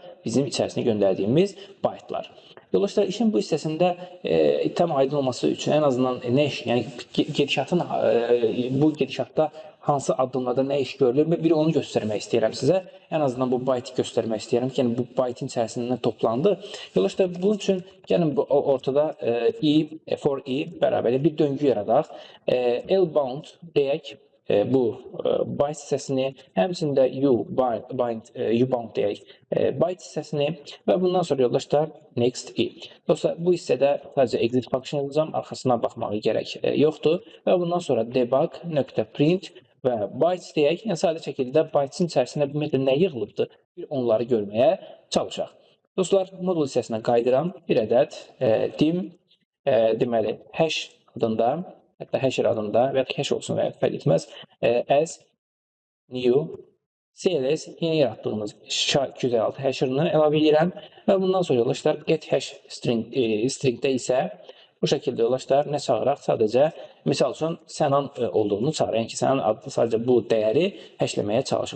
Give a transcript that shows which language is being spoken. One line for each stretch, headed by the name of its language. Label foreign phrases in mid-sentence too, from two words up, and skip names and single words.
Azerbaijani: Bizim içərisinə göndərdiyimiz baytlar. Yoldaşlar, işin bu hissəsində tam aydın olması üçün ən azından nə iş, yəni gedişatın bu gedişatda hansı addımlarda nə iş görülür, bir onu göstərmək istəyirəm sizə. Ən azından bu byte göstərmək istəyirəm ki, yəni bu bytein içərisində toplandı. Yoldaşlar, bunun üçün gəlin bu ortada
English: for i
Azerbaijani: bərabərli bir döngü yaradaq. L-bound deyək bu byte hissəsini, həmçində u-bound deyək byte hissəsini və bundan sonra yoldaşlar
English: next i.
Azerbaijani: Dostlar, bu hissədə sadəcə
English: exit function
Azerbaijani: yazacağım, arxasına baxmağa gərək yoxdur və bundan sonra debug.print və bytes deyək, yəni sadə şəkildə bytesin içərisində ümumiyyətlə nə yığılıbdır, bir onları görməyə çalışaq. Dostlar, modul hissəsinə qayıdıram, bir ədəd dim, deməli hash adında, hətta hasher adında və ya hash olsun və ya fərq etməz,
English: as new CLS
Azerbaijani: yeni yaratdığımız SHA-256 hasherını əlavə edirəm və bundan sonra yoldaşlar
English: get hash
Azerbaijani: stringdə isə bu şəkildə yoldaşlar nə çağıraq? Sadəcə, misal üçün, Sənan olduğunu çağıraq. Yəni ki, Sənan adlı sadəcə bu dəyəri hashləməyə çalışaq.